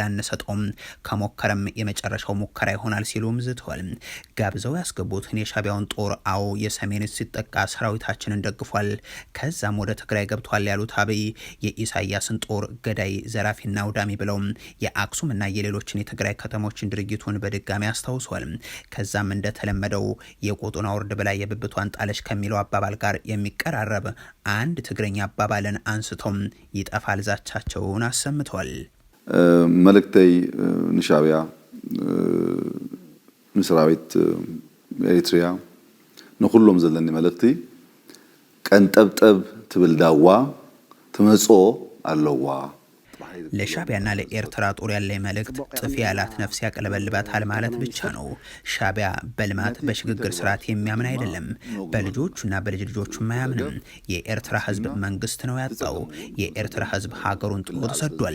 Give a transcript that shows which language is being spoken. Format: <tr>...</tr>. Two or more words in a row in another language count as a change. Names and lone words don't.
<am>አንሰጠውም፣ ከሞከረም የመጨረሻው ሙከራ ይሆናል ሲሉም ዝተዋል። ጋብዘው ያስገቡትን የሻቢያውን ጦር አዎ የሰሜን ሲጠቃ ሰራዊታችንን ደግፏል፣ ከዛም ወደ ትግራይ ገብቷል ያሉት አብይ የኢሳያስን ጦር ገዳይ ዘራፊና አውዳሚ ብለው የአክሱምና የሌሎችን የትግራይ ከተሞችን ድርጊቱን በድጋሚ አስታውሷል። ከዛም እንደተለመደው የቆጡን አውርድ በላይ የብብቷን ጣለች ከሚለው አባባል ጋር የሚቀራረብ አንድ ትግረኛ አባባልን አንስቶም ይጠፋል ዛቻቸውን አሰምተዋል።</am> <ti>መልእክተይ ንሻቢያ ንሰራዊት ኤሪትሪያ ንኩሎም ዘለኒ መልእክቲ ቀንጠብጠብ ትብል ዳዋ ትመጾ አለዋ።</ti> <am>ለሻቢያና ለኤርትራ ጦር ያለ መልእክት ጥፊ ያላት ነፍስ ያቀለበልባታል ማለት ብቻ ነው። ሻቢያ በልማት በሽግግር ስርዓት የሚያምን አይደለም፣ በልጆቹና በልጅ ልጆቹም አያምንም። የኤርትራ ህዝብ መንግስት ነው ያጣው። የኤርትራ ህዝብ ሀገሩን ጥሎ ተሰዷል።</am>